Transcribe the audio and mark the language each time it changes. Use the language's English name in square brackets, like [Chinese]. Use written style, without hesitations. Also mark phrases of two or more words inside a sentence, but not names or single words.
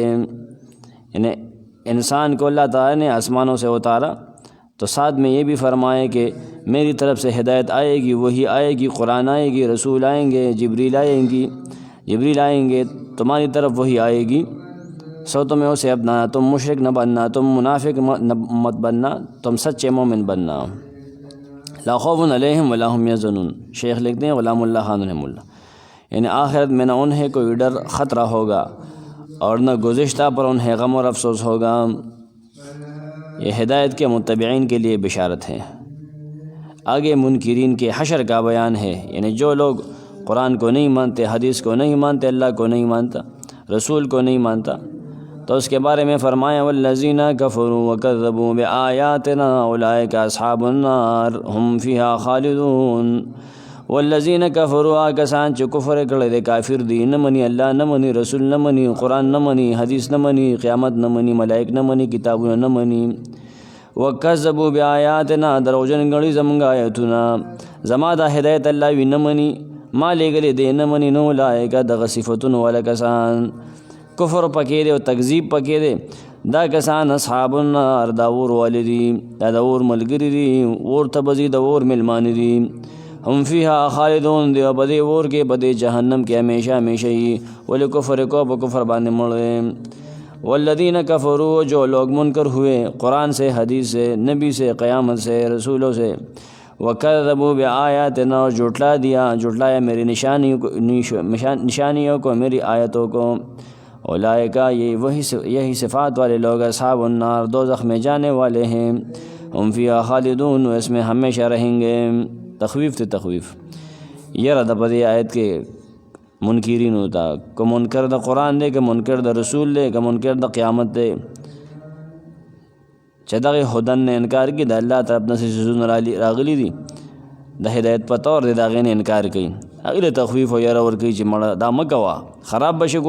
[Urdu] یعنی انسان کو اللہ تعالیٰ نے آسمانوں سے اتارا تو ساتھ میں یہ بھی فرمائے کہ میری طرف سے ہدایت آئے گی، وہی آئے گی، قرآن آئے گی، رسول آئیں گے، جبریل آئیں گے، تمہاری طرف وہی آئے گی. سو تمہیں اسے اپنانا، تم مشرک نہ بننا، تم منافق مت بننا، تم سچے مومن بننا. [Arabic] لا خوف علیہم ولا هم یحزنون. [Urdu] شیخ لکھتے ہیں غلام اللہ خان [Arabic] رحمہ اللہ، [Urdu] یعنی آخرت میں نہ انہیں کوئی ڈر خطرہ ہوگا اور نہ گزشتہ پر انہیں غم اور افسوس ہوگا. یہ ہدایت کے متبعین کے لیے بشارت ہے. آگے منکرین کے حشر کا بیان ہے، یعنی جو لوگ قرآن کو نہیں مانتے، حدیث کو نہیں مانتے، اللہ کو نہیں مانتا، رسول کو نہیں مانتا، تو اس کے بارے میں فرمایا [Arabic] والذین کفروا وکذبوا بآیاتنا اولئک اصحاب النار هم فیہا خالدون. والذین کفروا [Pashto] کسان چې کفر کړی دی، کافر دی، نه مني الله، نه مني رسول، نه مني قرآن، نه مني حدیث، نه مني قیامت، نه مني ملائک، نه مني کتابونه، نه مني. [Arabic] وکذبوا بآیاتنا [Pashto] دروژن ګڼي زموږ آیتونه، زما دا هدایت الله وي نه مني، ما لېږلی دی نه مني، نو اولئک دغه صفتونه والا کسان، کفر پکې دی او تکذیب پکې دی، دا کسان [Arabic] اصحاب النار [Pashto] دا اور والی دي، دا د اور ملګري دي، اور ته به ځي، د اور مېلمانه دي. [Arabic] هم فیها خالدون [Pashto] دی، او په دې اور کې، په دې جهنم کې [Urdu] ہمیشہ ہمیشہ ہی. [Pashto] ولې کفر کو په کفر باندې مړ. [Arabic] والذین کفروا [Urdu] جو لوگ منکر ہوئے قرآن سے، حدیث سے، نبی سے، قیامت سے، رسولوں سے. [Arabic] وکذبوا بآیاتنا [Urdu] اور جھٹلایا میری نشانیوں کو، میری آیتوں کو. اولئک یہی صفات والے لوگ [Arabic] اصحاب النار [Urdu] دوزخ میں جانے والے ہیں. [Arabic] ہم فیہا خالدون [Urdu] وہ اس میں ہمیشہ رہیں گے. [Pashto] تخویف تے تخویف یره د په دې آیت کې منکرین ہوتا، که منکر د قرآن دی، که منکر د رسول دی، که منکر د قیامت دی، چې دغه هدن نه انکار کی، د الله طرف نه سيزونه راغلي دي د هدایت په طور دی، د هغې نه انکار کوي، هغې له تخویف او یره ورکوي چې مړه دا مه کوه، خراب به شي.